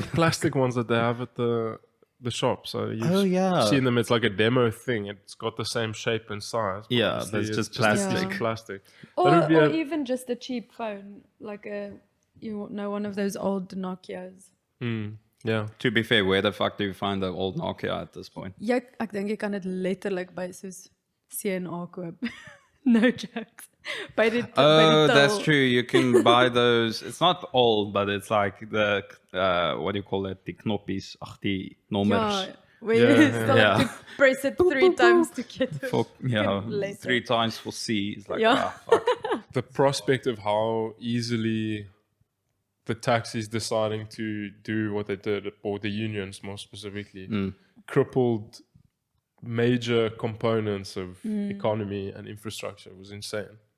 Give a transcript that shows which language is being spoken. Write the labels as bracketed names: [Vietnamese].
[English] like plastic ones that they have at the shop. So you've seen them. It's like a demo thing. It's got the same shape and size. But Yeah, obviously but it's just a plastic. piece of plastic. Or, That would be or a- even just a cheap phone, like one of those old Nokias. Yeah. To be fair, where the fuck do you find the old Nokia at this point? [Afrikaans] Ek dink jy kan dit letterlik by soos CNA koop. [English] No jokes. [Afrikaans] By die [English] Oh, till. that's true. You can buy those. It's not old, but it's like the what do you call it? The [Afrikaans] knoppies, die nummers. [English] Yeah, where you still have Yeah. to press it 3 times to get it. For, letter. 3 times for C. It's like, Yeah. fuck. The prospect of how easily the taxis deciding to do what they did, or the unions more specifically, crippled major components of economy and infrastructure was insane.